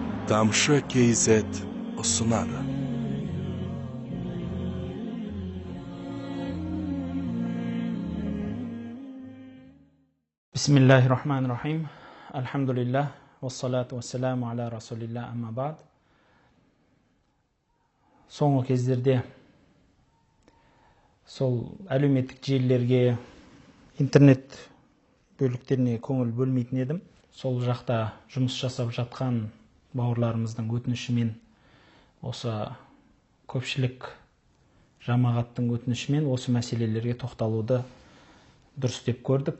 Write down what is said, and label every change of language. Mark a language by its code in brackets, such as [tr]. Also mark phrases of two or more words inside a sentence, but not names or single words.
[kk] Тамшы KZ ұсынады. [ar] بسم الله الرحمن الرحيم. Алхамдулиллах. والصلاة والسلام على رسول الله أما بعد. [kk] Соңғы кездерде сол әлеуметтік желілерге, интернет бөліктеріне көңіл бөлмейтін едім. Сол жақта жұмыс жасап жатқан бауырларымыздың өтінішімен, осы көпшілік жамағаттың өтінішімен осы мәселелерге тоқталуды дұрыс деп көрдік.